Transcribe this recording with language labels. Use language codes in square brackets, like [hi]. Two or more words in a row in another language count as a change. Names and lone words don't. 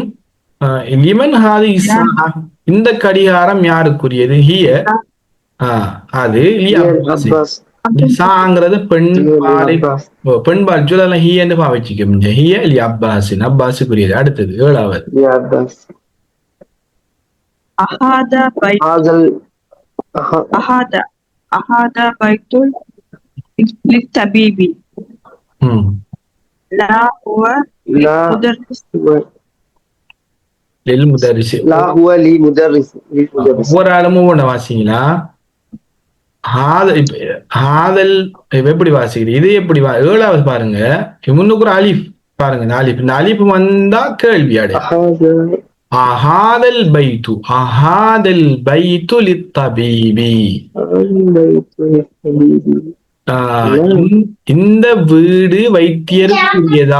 [ar] لمن هذي, [ta] இந்த கடிகாரம் யாருக்குரியது? ஹிய, அது சாங்கிறது பெண்பால் சொல்லலாம். ஹியன்னு பாவிச்சுக்க முடியும். [ar] هي لعباسٍ, [ta] அப்பாஸுக்குரியது. அடுத்தது ஏழாவது. [ar] أهذا بيت للطبيب لا هو للمدرس. [ta] ஒவ்வொரு ஆளுமும் ஒண்ணு வாசிங்களா? எப்படி வாசிக்கிறீங்க? இது எப்படி? ஏழாவது பாருங்க, முன்னுக்கு ஒரு அலிஃப் பாருங்க. இந்த அலிஃப் வந்தா கேள்வி அடை. [ar] أهذا البيت، أهذا البيت للطبيب, [ta] இந்த வீடு வைத்தியருக்குரியதா?